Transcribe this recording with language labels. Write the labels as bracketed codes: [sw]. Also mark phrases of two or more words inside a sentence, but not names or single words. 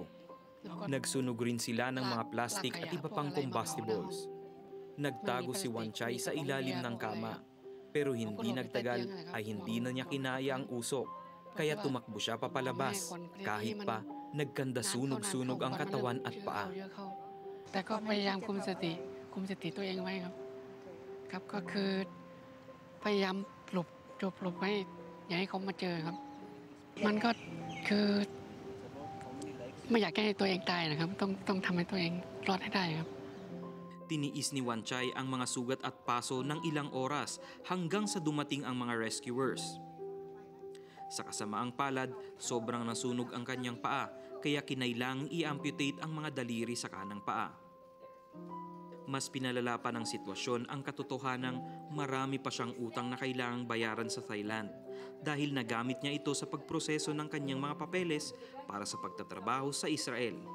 [tl] Nagsunog rin sila ng mga plastic at iba pang combustibles. Nagtago si Wanchay sa ilalim ng kama. Pero hindi nagtagal ay hindi na niya kinaya ang usok. Kaya tumakbo siya papalabas, kahit pa nagkandasunog-sunog ang katawan at paa. [th] แต่ก็พยายามคุมสติตัวเองไว้ครับก็คือพยายามหลบไว้อย่าให้เขามาเจอครับมันก็คือไม่อยากให้ตัวเองตายนะครับต้องทำให้ตัวเองรอดให้ได้ครับ [tl] Tiniis ni Wanchay ang mga sugat at paso ng ilang oras hanggang sa dumating ang mga rescuers. Sa kasamaang palad, sobrang nasunog ang kanyang paa kaya kinailangang i-amputate ang mga daliri sa kanang paa. Mas pinalala pa ng sitwasyon ang katotohanang marami pa siyang utang na kailangang bayaran sa Thailand dahil nagamit niya ito sa pagproseso ng kanyang mga papeles para sa pagtatrabaho sa Israel.